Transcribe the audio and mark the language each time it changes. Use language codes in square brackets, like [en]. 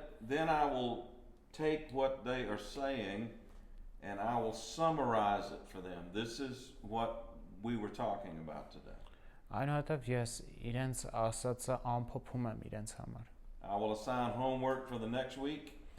[en] Then I will take what they are saying and I will summarize it for them. This is what we were talking about today. [hy] Այնուհետև ես իրենց ասածը ամփոփում եմ իրենց համար։ [en] I will assign homework for the next week.